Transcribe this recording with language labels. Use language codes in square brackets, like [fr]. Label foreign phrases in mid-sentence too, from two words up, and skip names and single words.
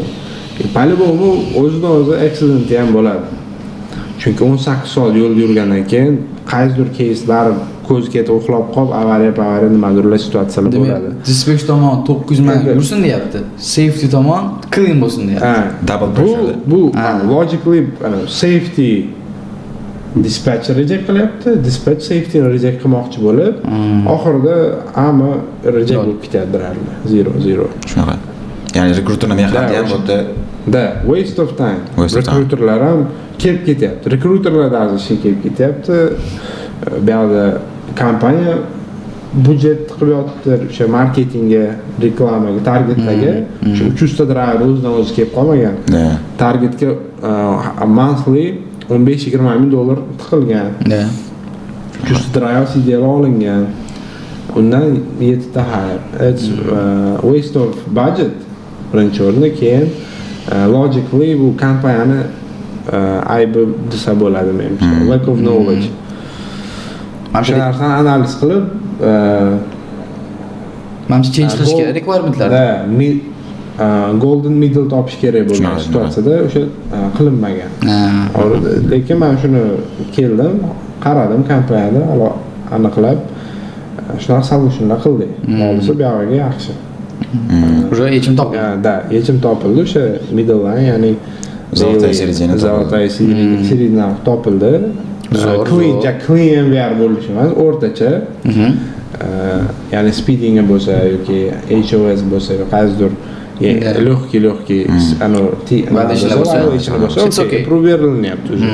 [uz] Polibomi o'zidan o'zi accident ham bo'ladi. Chunki 18 soat yo'lda yurgandan keyin qaysidir case'lar ko'z ketib uxlab qolib, avariya nimadirlar situatsiyalar bo'ladi. Dispatch tomon 900 mil yursin deyapti. Safety tomon clean bo'lsin deyapti. [en] Double pressure. [uz] Bu logically safety dispatcher reject qilyapti, dispatch safety reject qilmoqchi bo'lib, oxirida hamma reject bo'lib ketyapti. 0. Shunaqa. Ya'ni rekruterning mehnati ham xuddi [en] waste of time. [uz] Rekruterlar ham kelib ketyapti. Rekruterlar da kelib ketyapti. Bu yerda kompaniya budjet qilib yotibdi o'sha marketingga, reklamaga, targetlarga. O'sha 300 ta driver o'zidan o'zi kelib qolmagan. Targetga monthly 15-20 ming dollar tiqilgan. 300 ta driver CDL olingan. Undan 7 ta hire. [en] It's waste of budget. [uz] Birinchi o'rinda, keyin logically bu kompaniyani aybi desa bo'ladi menimcha. [en] Lack of knowledge. [uz] O'sha narsani analiz qilib manimcha change qilish kerak requirementlar. [en] Golden middle [uz] topish kerak bo'lgan situatsiyada o'sha qilinmagan. Lekin men shuni keldim, qaradim kompaniyada, aniqlab shunaqa solutionlar qildik. Bo'lsa bu yog'iga yaxshi. Уже yechim topildi. Da, yechim topildi o'sha [en] middle line, [uz] ya'ni Zolotay seriyani topildi. Clean MVR bo'lishi emas, o'rtacha. Ya'ni speeding bo'lsa yoki HOS bo'lsa, qaysidir lehki bo'lsa, improve berilyapti o'zi.